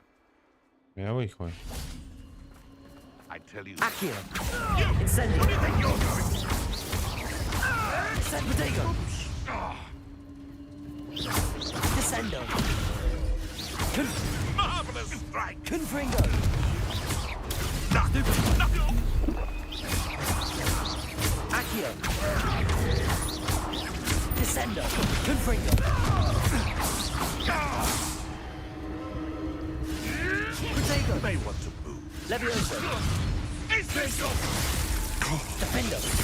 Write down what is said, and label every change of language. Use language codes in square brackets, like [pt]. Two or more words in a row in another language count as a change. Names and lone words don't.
[sr] Evo ih ovaj. [en] I tell you. [la] Accio! Incendio! Sempedego! Descendo! [en] Marvelous strike! [la] Confringo! Accio! Descendo! Confringo! Protego! [en] May want to move. [la] Levioso! Defendo!